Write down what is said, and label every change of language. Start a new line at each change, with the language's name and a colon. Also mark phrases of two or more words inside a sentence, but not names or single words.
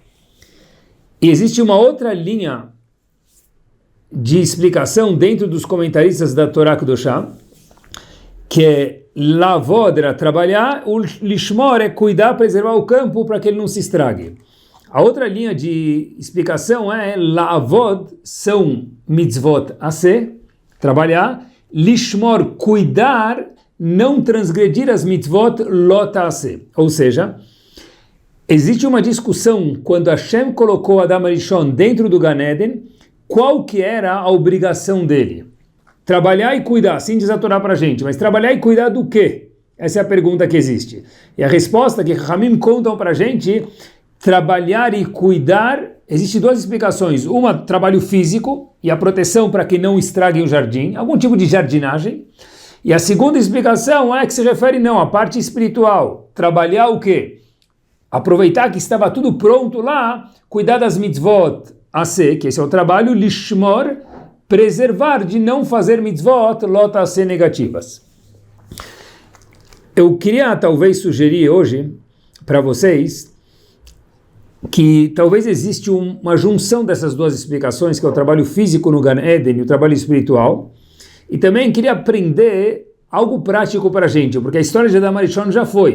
Portuguese: E existe uma outra linha de explicação dentro dos comentaristas da
Hebrew: תורה קדושה,
Portuguese: que é la'avod, era trabalhar, o lishmor é cuidar, preservar o campo para que ele não se estrague. A outra linha de explicação é la'avod, são
Hebrew: מצוות עשה,
Portuguese: trabalhar, lishmor, cuidar, não transgredir as
Hebrew: מצוות לא תעשה.
Portuguese: Ou seja, existe uma discussão quando Hashem colocou Adam Arishon dentro do Gan Eden, qual que era a obrigação dele? Trabalhar e cuidar, assim diz a Torá para a gente, mas trabalhar e cuidar do quê? Essa é a pergunta que existe. E a resposta que Ramim contam para a gente, trabalhar e cuidar, existem 2 explicações. Uma, trabalho físico e a proteção para que não estraguem o jardim, algum tipo de jardinagem. E a segunda explicação é que se refere não à parte espiritual. Trabalhar o quê? Aproveitar que estava tudo pronto lá, cuidar das
Hebrew: מצוות עשה,
Portuguese: que esse é o trabalho, lishmor, preservar de não fazer
Hebrew: מצוות לא תעשה
Portuguese: negativas. Eu queria talvez sugerir hoje para vocês que talvez existe uma junção dessas 2 explicações, que é o trabalho físico no Gan Eden e o trabalho espiritual, e também queria aprender algo prático para a gente, porque a história de Adam Arishon já foi.